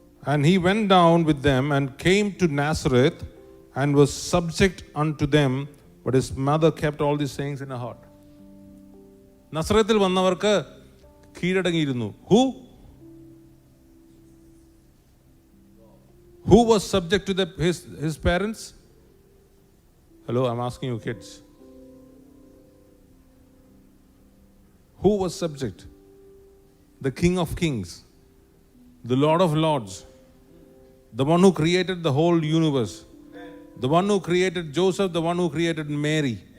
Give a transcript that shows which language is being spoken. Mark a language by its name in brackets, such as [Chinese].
[English] And he went down with them and came to Nazareth and was subject unto them, but his mother kept all these sayings in her heart. [Malayalam] നസ്രത്തിൽ വന്നവർക്ക് കീഴടങ്ങിയിരുന്നു. [English] Who was subject to his parents? Hello, I'm asking you kids. Who was subject? the King of Kings, the Lord of Lords, the one who created the whole universe, the one who created Joseph, the one who created Mary.